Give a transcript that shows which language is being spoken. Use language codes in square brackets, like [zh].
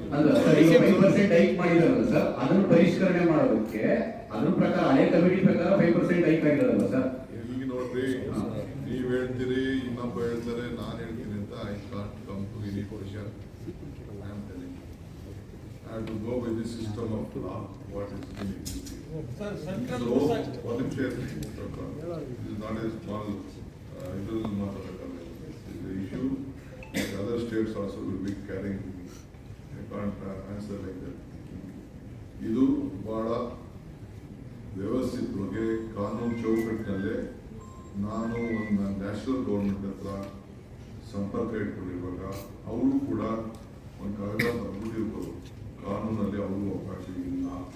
[kn] ಅಲ್ಲ ಸರ್, ಈಗ 5% ಹೈಕ್ ಮಾಡಿದಾರಲ್ಲ ಸರ್, ಅದನ್ನು ಪರಿಷ್ಕರಣೆ ಮಾಡೋದಕ್ಕೆ ಅದ್ರ ಪ್ರಕಾರ ಹಳೆ ಕಮಿಟಿ ಪ್ರಕಾರ 5% ಹೈಕ್ ಆಗಿರೋದಲ್ಲ ಸರ್. ಇಲ್ಲಿ ನೋಡ್ರಿ, ನೀವ್ ಹೇಳ್ತೀರಿ, ಇನ್ನೊಬ್ಬ ಹೇಳ್ತಾರೆ, ನಾನು ಹೇಳ್ತೀನಿ ಅಂತ. [en] I can't come to any position. I am telling I have to go with the system of law what is in existing. So what if it is not a small it is not the issue that other states also will be carrying. I can't answer like that. [kn] ಇದು ಬಹಳ ವ್ಯವಸ್ಥಿತವಾಗಿ ಕಾನೂನು ಚೌಕಟ್ಟಿನಲ್ಲೇ ನಾನು ಒಂದು national government ಹತ್ರ ಸಂಪರ್ಕ ಇಟ್ಕೊಂಡಿರುವಾಗ ಅವರು ಕೂಡ ಒಂದು ಕಾಗದ ಬರ್ಬಿಟ್ಟಿರ್ಬೋದು, ಕಾನೂನಲ್ಲಿ ಅವ್ರಿಗೂ ಅವಕಾಶ ಇಲ್ಲ.